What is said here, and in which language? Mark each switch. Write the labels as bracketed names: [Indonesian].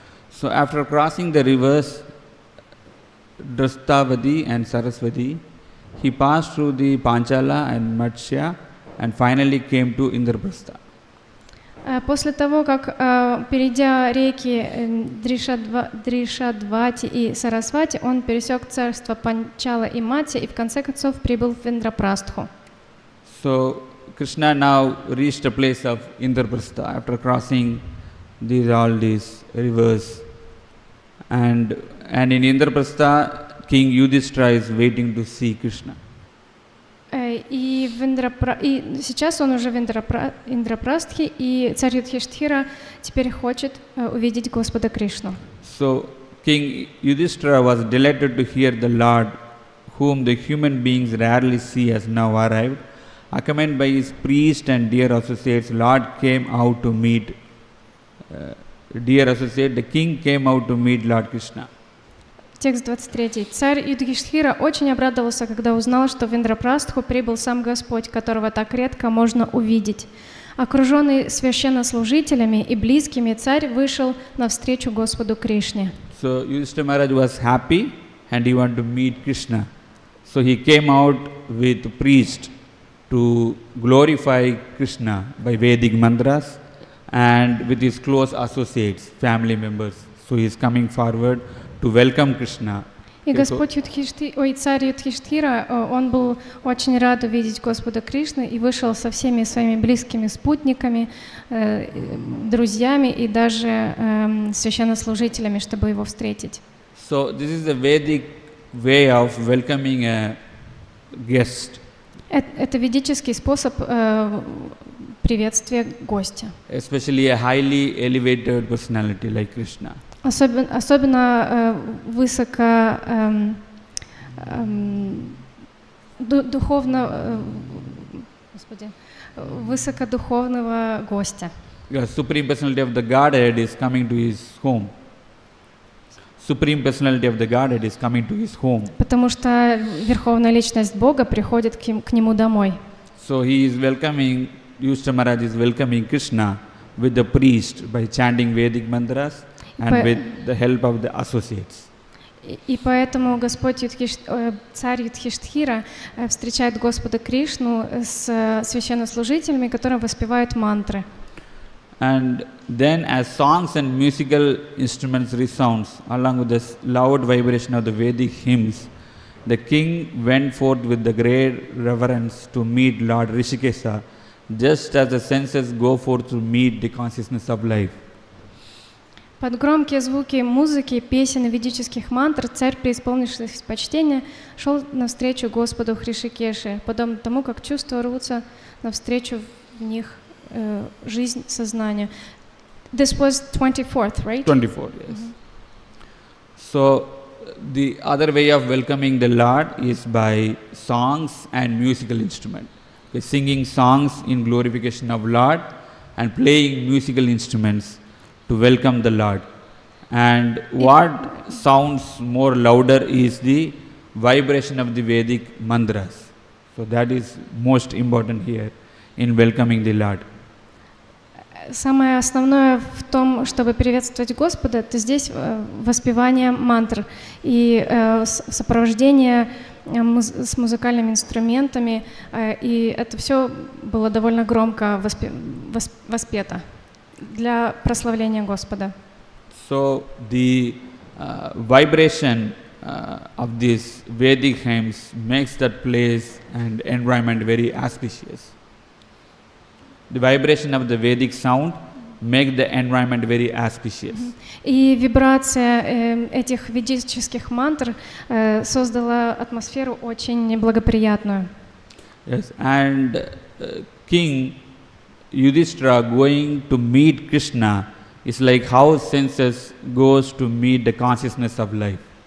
[English] So after crossing the rivers Drastavadi and Saraswati, he passed through the Panchala and Matsya and finally came to Indraprastha. [Russian] После того, как, перейдя реки Дришадвати и Сарасвати, он пересек царство Панчала и Матья и в конце концов прибыл в Индрапрастху. [English] So Krishna now reached the place of Indraprastha after crossing all these rivers, and in Indraprastha, King Yudhishthira is waiting to see Krishna. [Russian] И сейчас он уже в Индрапрастхе, и царь Юдхиштхира теперь хочет увидеть Господа Кришну. [English] So King Yudhishthira was delighted to hear the Lord, whom the human beings rarely see, has now arrived. Accompanied by his priest and dear associates, Lord came out to meet the king came out to meet Lord Krishna. [Russian] Текст 23. Царь Юдхиштхира очень обрадовался, когда узнал, что в Индрапрастху прибыл сам Господь, которого так редко можно увидеть. Окруженный священнослужителями и близкими, царь вышел навстречу Господу Кришне. [English] So Yudhishthira Maharaj was happy and he wanted to meet Krishna. So he came out with priest to glorify Krishna by Vedic mantras and with his close associates, family members. So he is coming forward to welcome Krishna. [Russian] И Господь царь Юдхиштхира, он был очень рад увидеть Господа Кришны и вышел со всеми своими близкими спутниками, друзьями и даже священнослужителями, чтобы его встретить. [English] So this is the Vedic way of welcoming a guest. [Russian] Это ведический способ приветствия гостя. [English] Especially a highly elevated personality like Krishna. [Russian] Особенно высокодуховного гостя. [English] The Supreme Personality of the Godhead is coming to his home. Supreme Personality of the Godhead is coming to his home. [Russian] Потому что Верховная Личность Бога приходит к нему домой. [English] So he is welcoming, Yudhishthira Maharaj is welcoming Krishna with the priest by chanting Vedic mantras and with the help of the associates. [Russian] И поэтому царь Юдхиштхира встречает Господа Кришну с священнослужителями, которые воспевают мантры. [English] And then as songs and musical instruments resounds along with the loud vibration of the Vedic hymns, the king went forth with the great reverence to meet Lord Rishikesha, just as the senses go forth to meet the consciousness of life. [Russian] Под громкие звуки музыки, песен и ведических мантр царь, преисполнившись почтения, шел навстречу Господу Хришикеше, подобно тому, как чувства рвутся навстречу в них жизнь сознания. [English] This was 24th, right? 24th, yes. So the other way of welcoming the Lord is by songs and musical instrument. By singing songs in glorification of Lord and playing musical instruments to welcome the Lord. And what sounds more louder is the vibration of the Vedic mantras. So that is most important here in welcoming the Lord. [Russian] Самое основное в том, чтобы приветствовать Господа, это здесь воспевание мантр и сопровождение с музыкальными инструментами, и это все было довольно громко воспето для прославления Господа. [English] So the vibration of these Vedic hymns makes that place and environment very auspicious. The vibration of the Vedic sound make the environment very auspicious. [Russian] И вибрация этих ведических мантр создала атмосферу очень благоприятную. [English] Yes, and King Yudhishthira going to meet Krishna is like how senses goes to meet the consciousness of life.